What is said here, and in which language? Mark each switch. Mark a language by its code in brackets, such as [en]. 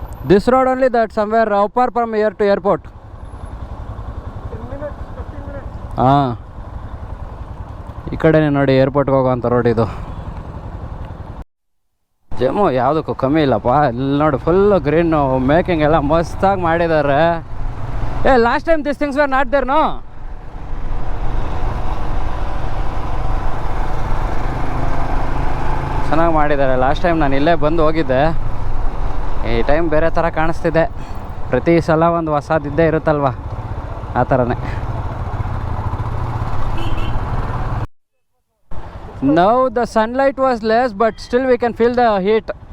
[en] This road only, that somewhere how far from here to airport? 10 minutes, 15 minutes. [kn] ಹಾಂ, ಈ ಕಡೆನೇ ನೋಡಿ ಏರ್ಪೋರ್ಟ್ಗೆ ಹೋಗೋವಂಥ road ಇದು. ಜಮ್ಮು ಯಾವುದಕ್ಕೂ ಕಮ್ಮಿ ಇಲ್ಲಪ್ಪ. ಇಲ್ಲಿ ನೋಡಿ ಫುಲ್ಲು ಗ್ರೀನು, ಮೇಕಿಂಗ್ ಎಲ್ಲ ಮಸ್ತಾಗಿ ಮಾಡಿದ್ದಾರೆ. [en] Last time this things were not there no? [kn] ಚೆನ್ನಾಗಿ ಮಾಡಿದ್ದಾರೆ. ಲಾಸ್ಟ್ ಟೈಮ್ ನಾನು ಇಲ್ಲೇ ಬಂದು ಹೋಗಿದ್ದೆ. ಈ ಟೈಮ್ ಬೇರೆ ಥರ ಕಾಣಿಸ್ತಿದೆ. ಪ್ರತಿ ಸಲ ಒಂದು ಹೊಸದಿದ್ದೇ ಇರುತ್ತಲ್ವ, ಆ ಥರನೇ. [en] Now the sunlight was less, but still we can feel the heat.